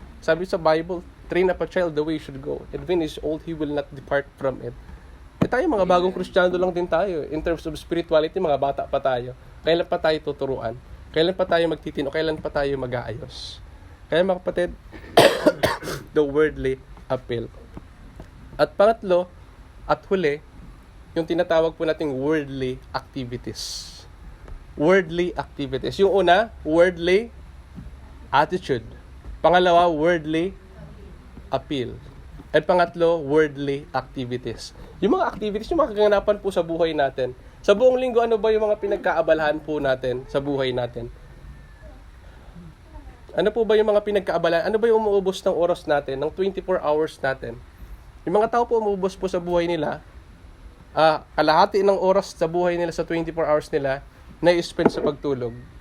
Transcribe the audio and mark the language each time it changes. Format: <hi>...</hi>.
<en>Sabi sa Bible, train up a child the way he should go, and when he is old, he will not depart from it.</en> <tl>Tayo mga bagong Kristiyano lang din tayo.</tl> <en>In terms of spirituality,</en> <tl>mga bata pa tayo. Kailan pa tayo tuturuan? Kailan pa tayo magtitino? Kailan pa tayo mag-aayos? Kaya mga kapatid, the worldly appeal. At pangatlo, at huli, yung tinatawag po nating worldly activities. Worldly activities. Yung una, worldly attitude. Pangalawa, worldly appeal. At pangatlo, worldly activities. Yung mga activities, yung mga kaganapan po sa buhay natin. Sa buong linggo, ano ba yung mga pinagkaabalahan po natin sa buhay natin? Ano po ba yung mga pinagkaabalahan? Ano ba yung umuubos ng oras natin, ng 24 hours natin? Yung mga tao po umuubos po sa buhay nila, kalahati ng oras sa buhay nila sa 24 hours nila, na-spend sa pagtulog.</tl>